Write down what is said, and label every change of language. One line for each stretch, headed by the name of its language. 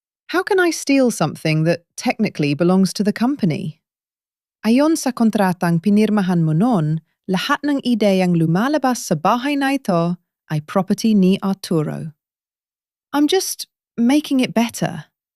English: How can I steal something that technically belongs to the company?
Filipino: Ayon sa kontratang pinirmahan mo noon, lahat ng ideyang lumalabas sa bahay na ito ay property ni Arturo.
English: I'm just making it better.